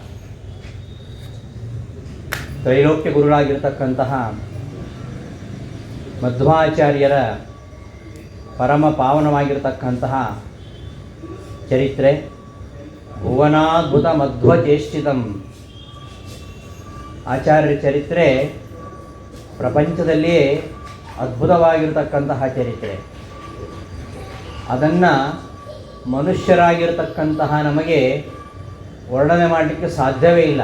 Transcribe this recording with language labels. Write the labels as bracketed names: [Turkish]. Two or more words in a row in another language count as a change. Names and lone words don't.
[Kannada] ತ್ರೈಲೋಕ್ಯ ಗುರುಗಳಾಗಿರ್ತಕ್ಕಂತಹ ಮಧ್ವಾಚಾರ್ಯರ ಪರಮ ಪಾವನವಾಗಿರತಕ್ಕಂತಹ ಚರಿತ್ರೆ ಭುವನಾದ್ಭುತ ಮಧ್ವಚೇಷ್ಟಿತಂ. ಆಚಾರ್ಯರ ಚರಿತ್ರೆ ಪ್ರಪಂಚದಲ್ಲಿಯೇ ಅದ್ಭುತವಾಗಿರತಕ್ಕಂತಹ ಚರಿತ್ರೆ. ಅದನ್ನು ಮನುಷ್ಯರಾಗಿರತಕ್ಕಂತಹ ನಮಗೆ ವರ್ಣನೆ ಮಾಡಲಿಕ್ಕೆ ಸಾಧ್ಯವೇ ಇಲ್ಲ.